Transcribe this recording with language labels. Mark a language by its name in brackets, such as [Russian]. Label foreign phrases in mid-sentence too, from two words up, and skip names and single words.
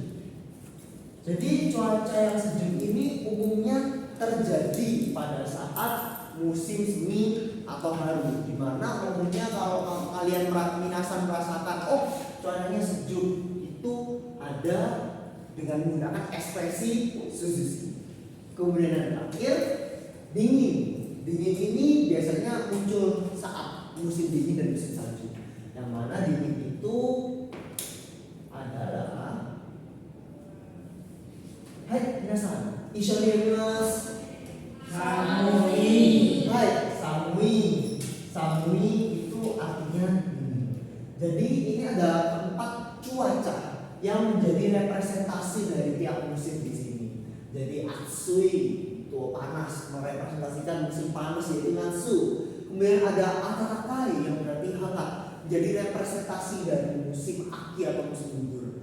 [Indonesian] Jadi cuaca yang sejuk ini umumnya terjadi pada saat musim semi atau haru, di mana umumnya kalau kalian minasan merasakan cuacanya sejuk itu ada dengan menggunakan ekspresi Suzushi. Kemudian yang terakhir dingin. Dingin ini biasanya muncul saat musim dingin dan musim salju. Yang mana dingin itu adalah [Japanese] はい皆さん、いしょにます. [Indonesian] Samui. [Japanese] はい、寒い. [Indonesian] Samui itu artinya dingin. Jadi ini ada 4 cuaca yang menjadi representasi dari tiap musim di sini. Jadi Atsui itu panas, merepresentasikan menggambarkan musim panas yaitu natsu. Kemudian ada atarakai yang berarti hangat, jadi representasi dari musim aki atau musim gugur.